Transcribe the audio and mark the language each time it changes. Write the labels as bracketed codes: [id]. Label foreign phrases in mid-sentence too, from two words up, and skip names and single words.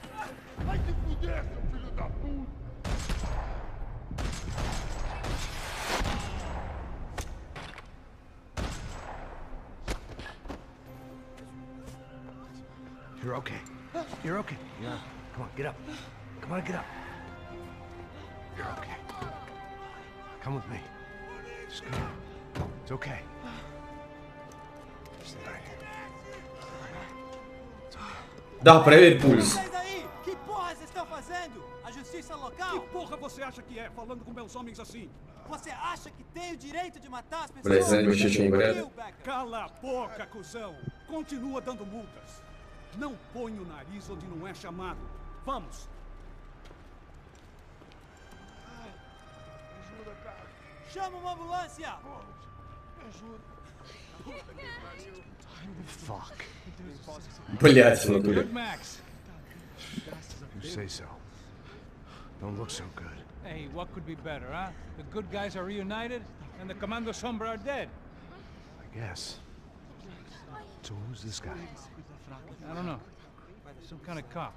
[en] You're okay. You're okay. Yeah. Come on, get up. Come on, get up. You're okay. Come with me. Just come on. It's okay. Stay right here. [ru] Да, проверь пульс. [pt] Vocês aí, que porra vocês estão fazendo? A justiça local? Que porra você acha que é, falando com meus homens assim? Você acha que tem o direito de matar as pessoas? [ru] Блядь, знаете, вообще что не говорят? [pt] Cala a boca, cuzão! Continua dando multas. Não põe o nariz onde não é chamado. Vamos! Chama uma ambulância! [en] Fuck. [ru] Блядь, в натуре. [en] Good, Max. You say so. Don't look so good. Hey, what could be better, huh? The good guys are reunited, and the Commando Sombra are dead. I guess. So who's this guy? I don't know. Some kind of cop.